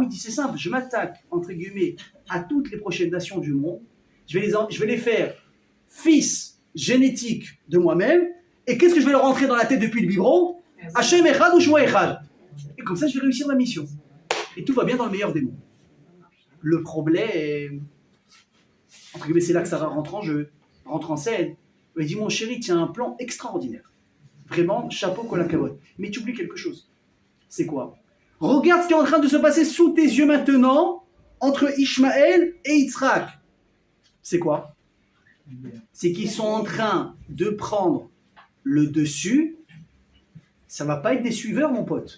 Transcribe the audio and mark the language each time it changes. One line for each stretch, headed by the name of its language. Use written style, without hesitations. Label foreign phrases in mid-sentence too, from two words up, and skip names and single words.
French: Il dit, c'est simple, je m'attaque, entre guillemets, à toutes les prochaines nations du monde, je vais les faire fils génétiques de moi-même, et qu'est-ce que je vais leur rentrer dans la tête depuis le biberon?
Hebrew: השם אחד ושמו אחד.
French: Et comme ça, je vais réussir ma mission. Et tout va bien dans le meilleur des mondes. Le problème, entre guillemets, c'est là que Sarah rentre en jeu, rentre en scène. Il dit, mon chéri, tu as un plan extraordinaire. Vraiment, chapeau,
Hebrew: כל הכבוד.
French: Mais tu oublies quelque chose. C'est quoi? Regarde ce qui est en train de se passer sous tes yeux maintenant, entre Ishmaël et Yitzhak. C'est quoi? C'est qu'ils sont en train de prendre le dessus. Ça ne va pas être des suiveurs, mon pote.